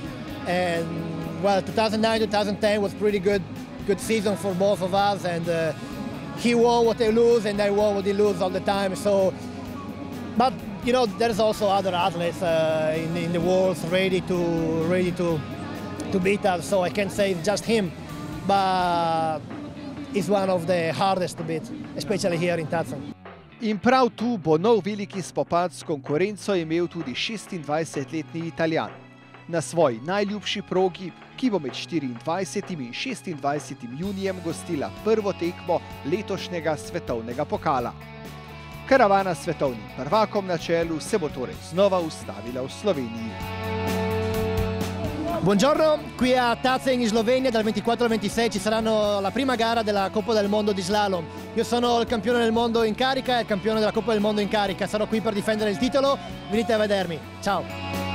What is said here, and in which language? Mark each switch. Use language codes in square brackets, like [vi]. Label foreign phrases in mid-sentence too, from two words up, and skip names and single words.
[en] And well, 2009-2010 was pretty good season for both of us, and he won what I lose, and I won what he lose all the time. So, but there's also other athletes in the world ready to beat us. So I can't say it's just him, but it's one of the hardest to beat, especially here in Tacen. [sl] In prav tu bo nov veliki spopad s konkurenco imel tudi 26-letni Italijan. Na svoji najljubši progi, ki bo med 24. in 26. junijem gostila prvo tekmo letošnjega svetovnega pokala. Karavana s svetovnim prvakom na čelu se bo torej znova ustavila v Sloveniji. [it] Buongiorno, qui a Tacen in Slovenia dal 24 al 26 ci saranno la prima gara della Coppa del Mondo di Slalom. Io sono il campione del mondo in carica e il campione della Coppa del Mondo in carica. Sarò qui per difendere il titolo, venite a vedermi. Ciao!